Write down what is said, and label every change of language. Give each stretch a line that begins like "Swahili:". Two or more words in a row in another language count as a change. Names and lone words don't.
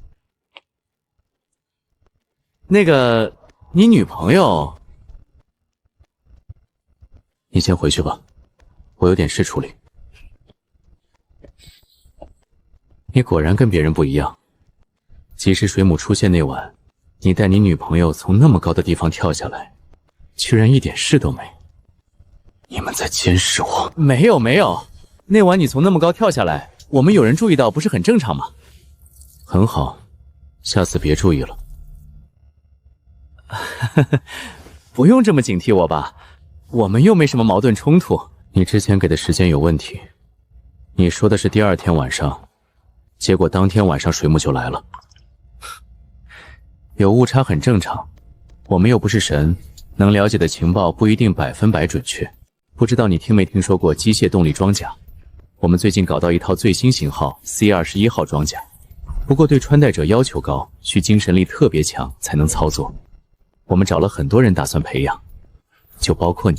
Chinese: 那个，你女朋友，你先回去吧，我有點事處理。你果然跟別人不一樣。及時水母出現那晚，你帶你女朋友從那麼高的地方跳下來，居然一點事都沒。你們在監視我？沒有沒有，那晚你從那麼高跳下來，我們有人注意到，不是很正常嗎？很好，下次別注意了。不用這麼警惕我吧，我們又沒什麼矛盾衝突。你之前給的時間有問題，你說的是第2天晚上，結果當天晚上水母就來了。有誤差很正常，我們又不是神，能了解的情報不一定100%準確。不知道你聽沒聽說過機械動力裝甲？我們最近搞到一套最新型號 C21號裝甲，不過對穿戴者要求高，需精神力特別強才能操作。我們找了很多人打算培養，就包括你。